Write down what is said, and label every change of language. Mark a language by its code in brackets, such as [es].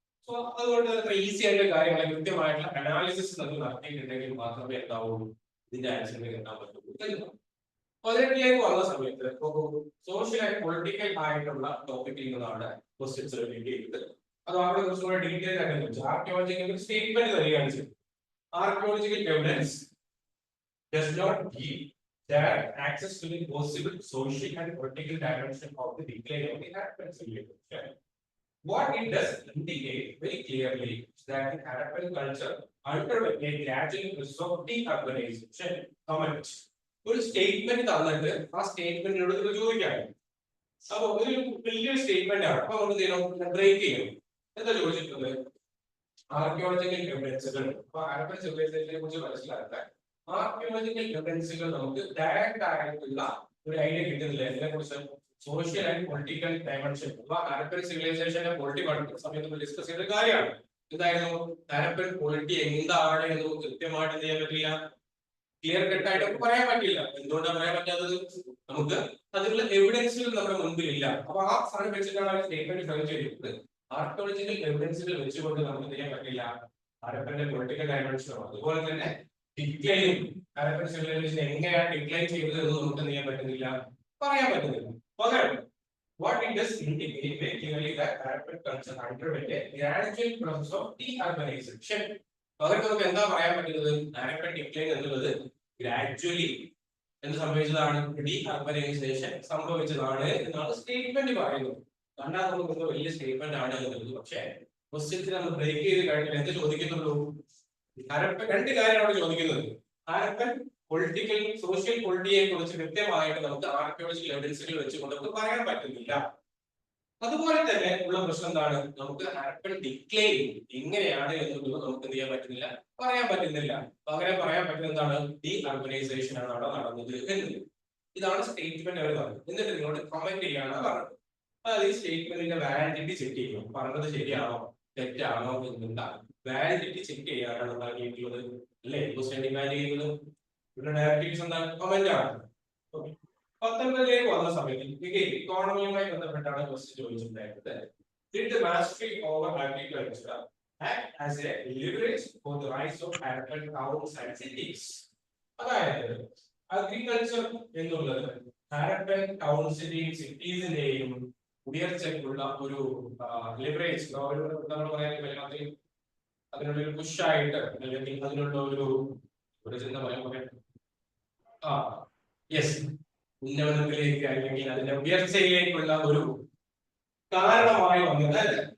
[ml] So അതുകൊണ്ട് അത്ര easy ആയിട്ടുള്ള കാര്യങ്ങളെ കൃത്യമായിട്ടുള്ള അനാലിസിസ് നമ്മൾ നടത്തിയിട്ടുണ്ടെങ്കിൽ മാത്രമേ എന്താവുള്ളൂ ഇതിന്റെ ആൻസറിലേക്ക് എത്താൻ പറ്റുള്ളൂ. 18ലേക്ക് വന്ന സമയത്ത് സോഷ്യൽ ആൻഡ് പൊളിറ്റിക്കൽ ആയിട്ടുള്ള ടോപ്പിക്കിൽ നിന്നാണ് ക്വസ്റ്റ്യൻസ് വേണ്ടിയിട്ട്. അത് അവിടെ കുറച്ചുകൂടെ ഡീറ്റെയിൽ ആയിട്ട് വെച്ചു. ആർക്കിയോളജിക്കൽ സ്റ്റേറ്റ്മെന്റ് തരികയാണ് ചെയ്തത്. [en] Archaeological evidence does not give that access to the possible social and political dimension of the decline of the Harappan civilization. What it does indicate very clearly is that the Harappan culture underwent a gradual process of deurbanization. Comment. [ml] ഒരു statement തന്നിട്ട് ആ സ്റ്റേറ്റ്മെന്റിനോട് ചോദിക്കാം. അപ്പൊ ഒരു വലിയ statement ആണ്. അപ്പൊ നമ്മൾ ബ്രേക്ക് ചെയ്യണം. എന്താ ചോദിച്ചിട്ടുള്ളത്? ആർക്കിയോളജിക്കൽ എവിഡൻസുകൾ. അപ്പൊ ഹാരപ്പൻ സിവിലൈസേഷനെ കുറിച്ച് മനസ്സിലാക്കാൻ ആർക്കിയോളജിക്കൽ എവിഡൻസുകൾ നമുക്ക് ഡയറക്റ്റ് ആയിട്ടുള്ള ഒരു ഐഡിയ കിട്ടുന്നില്ല. ഇതിനെ കുറിച്ച് social and political dimension Harappan സിവിലൈസേഷന്റെ polity പഠിക്കുന്ന സമയത്ത് നമ്മൾ ഡിസ്കസ് ചെയ്ത കാര്യമാണ്. എന്തായിരുന്നു ഹാരപ്പൻ പൊളിറ്റി എന്താണ് എന്ന് കൃത്യമായിട്ട് എന്ത് ചെയ്യാൻ പറ്റില്ല, ക്ലിയർ കട്ട് ആയിട്ട് നമുക്ക് പറയാൻ പറ്റില്ല. എന്തുകൊണ്ടാണ് പറയാൻ പറ്റാത്തത്? നമുക്ക് അതിനുള്ള എവിഡൻസുകൾ നമ്മുടെ മുൻപിൽ ഇല്ല. അപ്പൊ ആ സാധനം വെച്ചിട്ടാണ് സ്റ്റേറ്റ്മെന്റ് ഫ്രെയിം ചെയ്തിട്ടുള്ളത്. ആർക്കിയോളജിക്കൽ എവിഡൻസുകൾ വെച്ചുകൊണ്ട് നമുക്ക് എന്ത് ചെയ്യാൻ പറ്റില്ല ഹാരപ്പന്റെ പൊളിറ്റിക്കൽ ഡയമെൻഷനോ അതുപോലെ തന്നെ ഡിക്ലൈൻ ഹാരപ്പൻ സിവിലൈസേഷൻ എങ്ങനെയാണ് ഡിക്ലൈൻ ചെയ്തത് എന്ന് നമുക്ക് എന്ത് ചെയ്യാൻ പറ്റുന്നില്ല, പറയാൻ പറ്റുന്നില്ല. പകരം [en] what it does indicate very clearly that Harappan culture underwent a gradual process of deurbanization. [ml] പകരം നമുക്ക് എന്താ പറയാൻ പറ്റുന്നത്? ഹാരപ്പൻ ഡിക്ലൈൻ എന്നുള്ളത് ഗ്രാജുവലി എന്ത് സംഭവിച്ചതാണ്? ഡി അർബനൈസേഷൻ സംഭവിച്ചതാണ് എന്നാണ് സ്റ്റേറ്റ്മെന്റ് പറയുന്നത്. കണ്ടാൽ നമുക്ക് വലിയ സ്റ്റേറ്റ്മെന്റ് ആണ് എന്നുള്ളത്. പക്ഷേ ക്വസ്റ്റ്യൻസ് നമ്മൾ ബ്രേക്ക് ചെയ്ത് കഴിഞ്ഞാൽ എന്ത് ചോദിക്കുന്നുള്ളൂ? രണ്ട് കാര്യമാണ് ചോദിക്കുന്നത്. ഹാരപ്പൻ പൊളിറ്റിക്കൽ സോഷ്യൽ പൊളിറ്റിയെ കുറിച്ച് കൃത്യമായിട്ട് നമുക്ക് ആർക്കിയോളജിക്കൽ എവിഡൻസുകൾ വെച്ചുകൊണ്ട് നമുക്ക് പറയാൻ പറ്റുന്നില്ല. അതുപോലെ തന്നെ ഉള്ള പ്രശ്നം എന്താണ്? നമുക്ക് ഹാരപ്പൻ ഡിക്ലൈൻ എങ്ങനെയാണ് എന്നുള്ളത് നമുക്ക് എന്ത് ചെയ്യാൻ പറ്റുന്നില്ല, പറയാൻ പറ്റുന്നില്ല. പകരം പറയാൻ പറ്റുന്ന എന്താണ്? ഡി അർബനൈസേഷൻ ആണ് അവിടെ നടന്നത് എന്നത്. ഇതാണ് സ്റ്റേറ്റ്മെന്റ് അവർ പറഞ്ഞത്. എന്നിട്ട് നിങ്ങളോട് കമന്റ് ചെയ്യാണ് പറഞ്ഞത്. അതായത് ഈ സ്റ്റേറ്റ്മെന്റിന്റെ വാലിഡിറ്റി ചെക്ക് ചെയ്യും. പറഞ്ഞത് ശരിയാണോ തെറ്റാണോ എന്നുള്ള വാലിഡിറ്റി ചെക്ക് ചെയ്യാനാണ് ഉണ്ടാക്കിയിട്ടുള്ളത് അല്ലേ? ക്വസ്റ്റ്യൻ ഡിമാൻഡ് ചെയ്യുന്നത്. ഇവിടെ ഡയറക്റ്റീവ്സ് എന്താണ്? കമന്റ് ആണ്. 19ലേക്ക് വന്ന സമയത്ത് ഇക്കോണമിയുമായി ബന്ധപ്പെട്ടാണ് question ചോദിച്ചിട്ടുണ്ടായിരുന്നത്. [en] Did the mastery over agriculture act as a leverage for the rise of urban towns and cities? [ml] അതായത് അഗ്രികൾച്ചർ എന്നുള്ളത് ഹാരപ്പൻ ടൗൺസിന്റെയും സിറ്റീസിന്റെയും ഉയർച്ചയ്ക്കുള്ള ഒരു ലിവറേജ്, നമ്മൾ പറയാൻ അതിനുള്ള ഒരു പുഷായിട്ട് അല്ലെങ്കിൽ അതിനുള്ള ഒരു ചിന്ത പറയാൻ യെസ് ഉന്നമനത്തിലേക്ക് അല്ലെങ്കിൽ അതിന്റെ ഉയർച്ചയിലേക്കുള്ള ഒരു കാരണമായി വന്നത്.